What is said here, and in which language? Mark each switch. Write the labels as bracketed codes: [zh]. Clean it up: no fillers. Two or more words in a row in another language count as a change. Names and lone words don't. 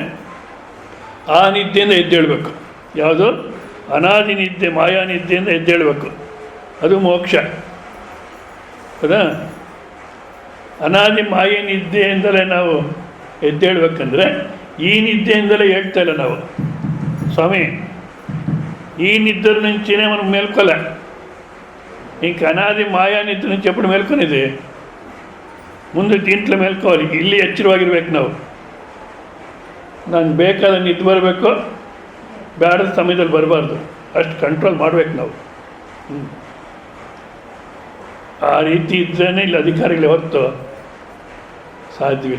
[kn] ಆ ನಿದ್ದೆಯಿಂದ ಎದ್ದೇಳಬೇಕು. ಯಾವುದು? ಅನಾದಿ ನಿದ್ದೆ, ಮಾಯಾ ನಿದ್ದೆಯಿಂದ ಎದ್ದೇಳಬೇಕು. ಅದು ಮೋಕ್ಷ. ಹೌದಾ? ಅನಾದಿ ಮಾಯೆ ನಿದ್ದೆಯಿಂದಲೇ ನಾವು ಎದ್ದೇಳಬೇಕಂದ್ರೆ ಈ ನಿದ್ದೆಯಿಂದಲೇ ಹೇಳ್ತಾ ಇಲ್ಲ ನಾವು. ಸ್ವಾಮಿ, [te] ఈ నిద్ర నుంచినే మనం మేల్కోలే. ఇంక అనాది మాయా నిద్ర నుంచి ఎప్పుడు మేల్కొనేది? ముందు దీంట్లో మేల్కోవాలి. [kn] ಇಲ್ಲಿ ಎಚ್ಚರವಾಗಿರ್ಬೇಕು ನಾವು. ನಾನು ಬೇಕಾದ ನಿದ್ದೆ ಬರಬೇಕು, ಬೇಡದ ಸಮಯದಲ್ಲಿ ಬರಬಾರ್ದು. ಅಷ್ಟು ಕಂಟ್ರೋಲ್ ಮಾಡಬೇಕು ನಾವು. ಆ ರೀತಿ ಇದ್ರೇ ಇಲ್ಲಿ ಅಧಿಕಾರಿಗಳು ಹೊತ್ತು ಸಾಧ್ಯವಿಲ್ಲ.